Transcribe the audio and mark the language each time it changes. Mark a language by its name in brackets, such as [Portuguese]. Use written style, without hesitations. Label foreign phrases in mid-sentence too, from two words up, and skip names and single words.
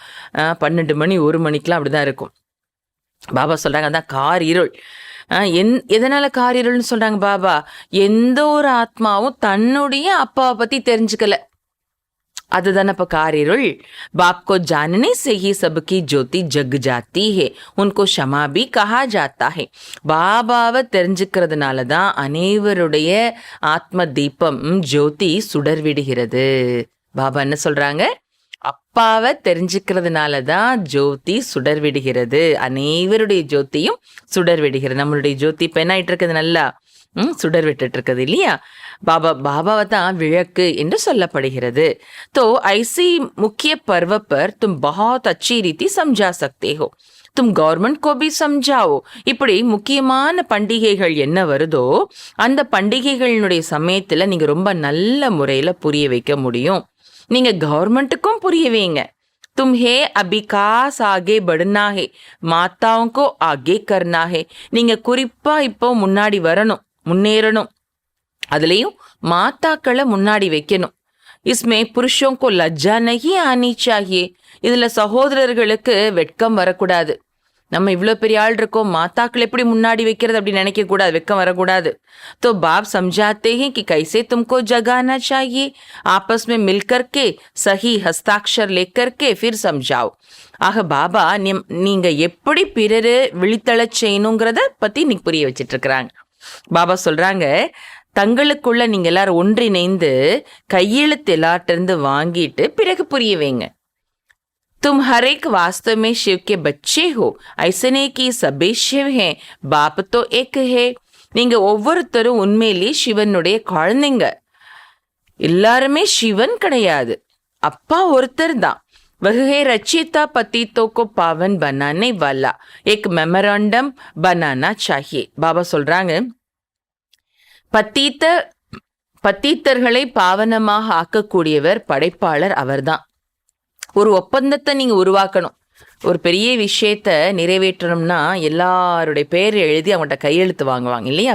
[Tamil] 12 மணி 1 மணிக்கெலாம் அப்படிதான் இருக்கும். பாபா சொல்றாங்க, அதான் கார் இருள். எதனால கார் இருள்னு சொல்றாங்க பாபா? எந்த ஒரு ஆத்மாவும் தன்னுடைய அப்பாவை பத்தி தெரிஞ்சுக்கல, அதுதானே இப்போ கார் இருள். [Hindi] बाप को जानने से ही सबकी ज्योति जग जाती है, उनको क्षमा भी कहा जाता है. [Tamil] பாபாவை தெரிஞ்சுக்கிறதுனால தான் அனைவருடைய ஆத்ம தீபம் ஜோதி சுடர் விடுகிறது. பாபா என்ன சொல்றாங்க? அப்பாவை தெரிஞ்சுக்கிறதுனால தான் ஜோதி சுடர் விடுகிறது, அனைவருடைய ஜோதியும் சுடர் விடுகிறது. நம்மளுடைய ஜோதி இப்போ என்ன ஆயிட்டு இருக்குது? நல்லா சுடர் விட்டுட்டு இருக்குது இல்லையா. பாபாவை தான் விளக்கு என்று சொல்லப்படுகிறது. [Hindi] तो ऐसी मुख्य पर्व पर तुम बहुत अच्छी रीति समझा सकते हो. तुम गवर्नमेंट को भी समझाओ. [Tamil] இப்படி முக்கியமான பண்டிகைகள் என்ன வருதோ அந்த பண்டிகைகளினுடைய சமயத்துல நீங்க ரொம்ப நல்ல முறையில புரிய வைக்க முடியும். நீங்க கவர்மெண்ட்டுக்கும் புரிய வைங்க. [Hindi] तुम्हें अभिकास आगे बढ़ना है, माताओं को आगे करना है. [Tamil] நீங்க குறிப்பா இப்போ முன்னாடி வரணும், முன்னேறணும். அதுலயும் மாத்தாக்களை முன்னாடி வைக்கணும். [Hindi] इसमें पुरुषों को लज्जा नहीं आनी चाहिए. [Tamil] இதுல சகோதரர்களுக்கு வெட்கம் வரக்கூடாது. நம்ம இவ்வளோ பெரிய ஆள் இருக்கோம், மாத்தாக்கள் எப்படி முன்னாடி வைக்கிறது அப்படி நினைக்க கூடாது, வெக்கம் வரக்கூடாது. [Hindi] तो बाप समझाते हैं कि कैसे तुमको जगाना चाहिए, आपस में मिलकर के सही हस्ताक्षर लेकर के फिर समझाओ. [Tamil] ஆக பாபா நீங்க எப்படி பிறரு விழித்தளச் செய்யணுங்கிறத பத்தி இன்னைக்கு புரிய வச்சிட்டு இருக்கிறாங்க. பாபா சொல்றாங்க, தங்களுக்குள்ள நீங்க எல்லாரும் ஒன்றிணைந்து கையெழுத்து எல்லார்ட்டிருந்து வாங்கிட்டு பிறகு புரிய வைங்க. [Hindi] तुम हर एक वास्तव में शिव के बच्चे हो, ऐसे नहीं कि सभी शिव हैं, बाप तो एक है. [Tamil] நீங்க ஒவ்வொருத்தரும் உண்மையிலேயே சிவனுடைய குழந்தைங்க. எல்லாருமே சிவன் கிடையாது, அப்பா ஒருத்தர் தான். [Hindi] वह है रचिता पतितों को पावन बनाने वाला, एक मेमोरेंडम बनाना चाहिए. [Tamil] பாபா சொல்றாங்க, பத்தீத்தர்களை பாவனமாக ஆக்கக்கூடியவர் படைப்பாளர் அவர்தான். ஒரு ஒப்பந்தத்தை நீங்க உருவாக்கணும். ஒரு பெரிய விஷயத்த நிறைவேற்றணும்னா எல்லாருடைய பேர் எழுதி அவங்கள்ட்ட கையெழுத்து வாங்குவாங்க இல்லையா.